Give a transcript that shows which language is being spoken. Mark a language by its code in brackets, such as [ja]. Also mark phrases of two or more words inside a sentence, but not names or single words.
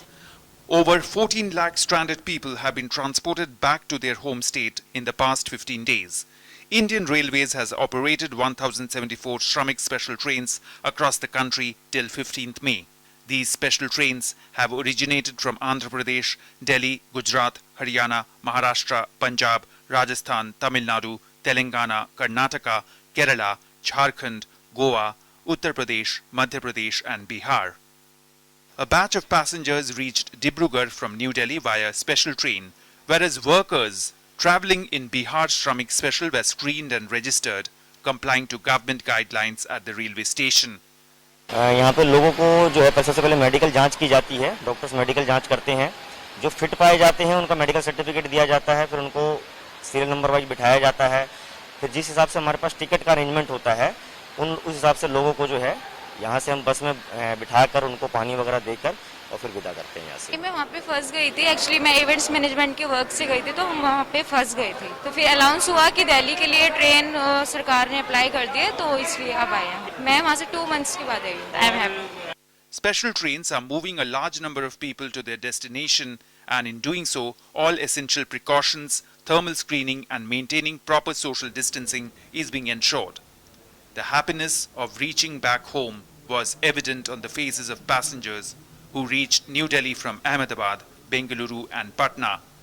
[en] Over 14 lakh stranded people have been transported back to their home state in the past 15 days. Indian Railways has operated 1,074 Shramik special trains across the country till 15th May. These special trains have originated from Andhra Pradesh, Delhi, Gujarat, Haryana, Maharashtra, Punjab, Rajasthan, Tamil Nadu, Telangana, Karnataka, Kerala, Jharkhand, Goa, Uttar Pradesh, Madhya Pradesh and Bihar. A batch of passengers reached Dibrugarh from New Delhi via special train, whereas workers travelling in Bihar Shramik Special were screened and registered, complying to government guidelines at the railway station. [hi] यहाँ पे लोगों को जो है सबसे पहले मेडिकल जांच की जाती है, डॉक्टर्स मेडिकल जांच करते हैं, जो फिट पाए जाते हैं उनका मेडिकल सर्टिफिकेट दिया जाता है, फिर उनको [en] serial number wise [hi] बिठाया जाता है, फिर जिस हिसाब से हमारे पास टिकट का अरेंजमेंट होता है उस हिसाब से लोगों को जो है यहाँ से हम बस में बिठाकर उनको पानी वगैरह देकर और फिर विदा करते हैं यहाँ से। मैं वहाँ पे फंस गई थी, एक्चुअली मैं [en] events management [hi] के वर्क से गई थी तो हम वहाँ पे फंस गए थे, तो फिर अनाउंस हुआ कि दिल्ली के लिए ट्रेन सरकार ने अप्लाई कर दिया तो इसलिए अब आए हैं। मैं वहाँ से 2 months के बाद आई हूँ। [en] I am happy. Special trains are moving a large number of people to their destination, and in doing so, all essential precautions, thermal screening and maintaining proper social distancing is being ensured. The happiness of reaching back home was evident on the faces of passengers who reached New Delhi from Ahmedabad, Bengaluru and Patna.